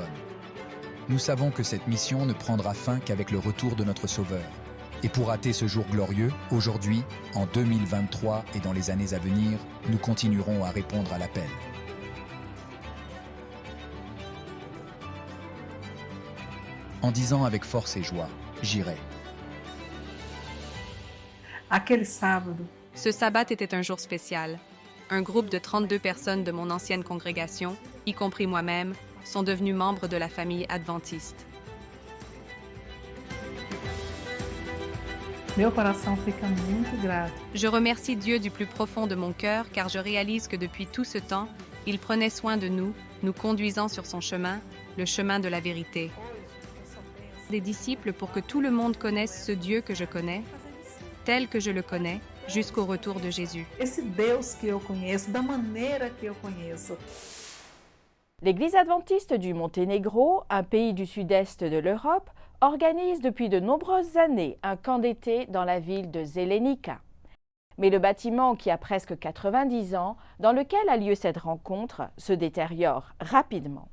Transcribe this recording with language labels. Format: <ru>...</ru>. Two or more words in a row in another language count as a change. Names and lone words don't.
<fr>Nous savons que cette mission ne prendra fin qu'avec le retour de notre Sauveur. Et pour rater ce jour glorieux, aujourd'hui, en 2023 et dans les années à venir, nous continuerons à répondre à l'appel. En disant avec force et joie, j'irai.</fr> <pt>Aquele sábado,</pt> <fr>Ce sabbat était un jour spécial. Un groupe de 32 personnes de mon ancienne congrégation, y compris moi-même, sont devenus membres de la famille adventiste.</fr> <pt>meu coração fica muito grato.</pt> <fr>Je remercie Dieu du plus profond de mon cœur car je réalise que depuis tout ce temps, il prenait soin de nous, nous conduisant sur son chemin, le chemin de la vérité. Des disciples pour que tout le monde connaisse ce Dieu que je connais, tel que je le connais, jusqu'au retour de Jésus.</fr> <pt>Esse Deus que eu conheço, da maneira que eu conheço.</pt> <fr>L'Église adventiste du Monténégro, un pays du sud-est de l'Europe, organise depuis de nombreuses années un camp d'été dans la ville de Zelenica. Mais le bâtiment, qui a presque 90 ans, dans lequel a lieu cette rencontre, se détériore rapidement.</fr>